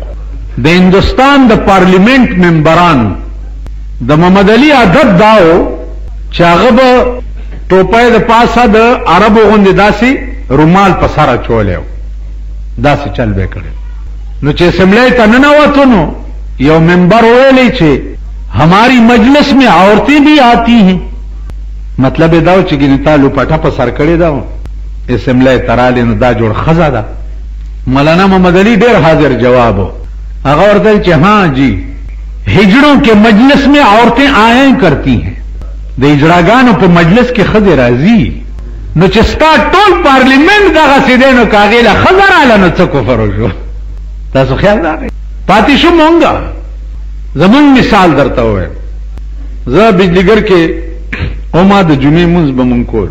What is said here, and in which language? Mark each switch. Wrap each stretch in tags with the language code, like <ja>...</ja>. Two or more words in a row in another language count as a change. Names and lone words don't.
<ps>د هندوستان د پارلیمنت ممبرانو د محمد علي عادت دا و چې هغه به ټوپۍ د پاسه د عربو غوندې داسې رومال په سر اچولی و، داسې چل به یې کړی. نو چې اسمبلی ته ننوتو نو یو ممبر ویلی چې</ps> <ur>ہماری مجلس میں عورتیں بھی آتی ہیں.</ur> <ps>مطلب دا و چې ګینې تا لوپټه په سر کړې ده اسمبلی ته راغلې نو دا جوړ ښځه ده. مولانا محمد علي ډېر حاضر جواب و. هغه ورته ویل چې</ps> <ur>ہاں جی ہجڑوں کے مجلس میں عورتیں آیا کرتی ہیں.</ur> <ps>د اجراګانو په مجلس کې ښځې راځي. نو چې ستا ټول پارلیمنت دغسې دی نو که هغې له ښځه راغله نو څه کفر وشو؟ تاسو خیال راغی؟ پاتې شو مونږه. زمونږ مثال درته ووایم. زه بجلیګر کې اوما د جمعې مونځ به مونږ کول.</ps>